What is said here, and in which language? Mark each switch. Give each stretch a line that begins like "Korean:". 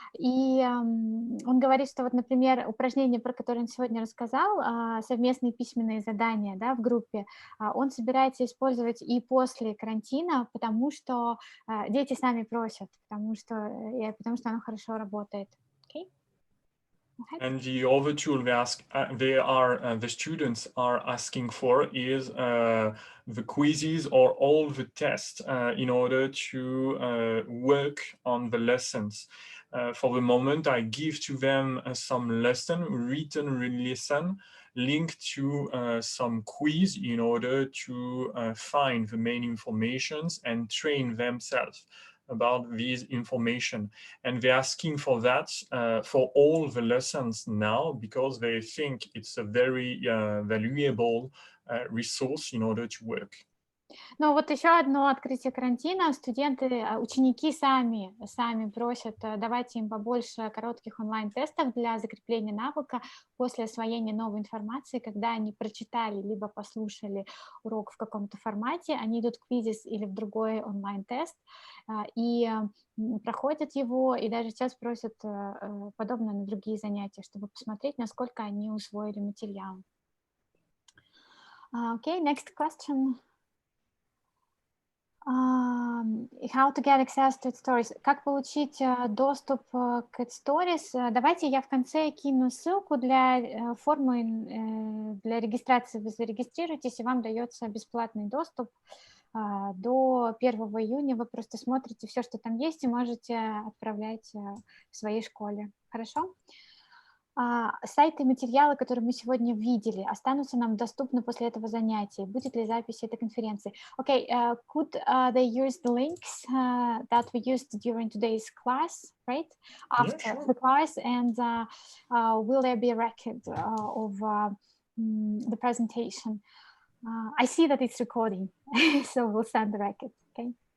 Russian: И он говорит, что вот, например, упражнение, про которое он сегодня рассказал, совместные письменные задания, да, в группе, он собирается использовать и после карантина, потому что дети сами просят, потому что оно хорошо работает.
English: Okay? And the other tool the students are asking for is the quizzes or all the tests in order to work on the lessons. For the moment, I give to them some written lesson linked to some quiz in order to find the main informations and train themselves about this information. And they're asking for that for all the lessons now, because they think it's a very valuable resource in order to work.
Russian: Ну вот еще одно открытие карантина. Ученики сами просят, давайте им побольше коротких онлайн-тестов для закрепления навыка после освоения новой информации, когда они прочитали либо послушали урок в каком-то формате, они идут в квизис или в другой онлайн-тест и проходят его, и даже сейчас просят подобно на другие занятия, чтобы посмотреть, насколько они усвоили материал.
English: Okay, next question. How to get access to stories.
Russian: Как получить доступ к stories? Давайте я в конце кину ссылку для формы для регистрации. Вы зарегистрируетесь, и вам дается бесплатный доступ до 1 июня. Вы просто смотрите все, что там есть, и можете отправлять в своей школе. Хорошо? Сайты и материалы, которые мы сегодня видели, останутся нам доступны после этого занятия. Будет ли запись этой конференции?
English: Okay, could they use the links that we used during today's class, right? After the class, and will there be a record of the presentation? I see that it's recording, so we'll send the record, okay?